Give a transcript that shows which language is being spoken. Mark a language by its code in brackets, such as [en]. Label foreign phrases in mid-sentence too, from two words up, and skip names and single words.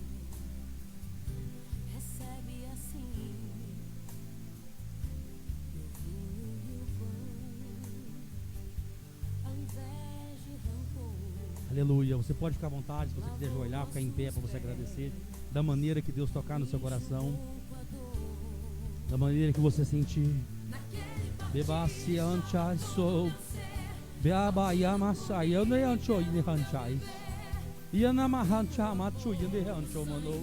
[pt] Aleluia. Você pode ficar à vontade, se você quiser ajoelhar, ficar em pé para você agradecer da maneira que Deus tocar no seu coração, da maneira que você sentir. Beba-se anchai sou. Beaba yamasai ane ancho ine anchai. Iana mahancha machu ine ancho mano.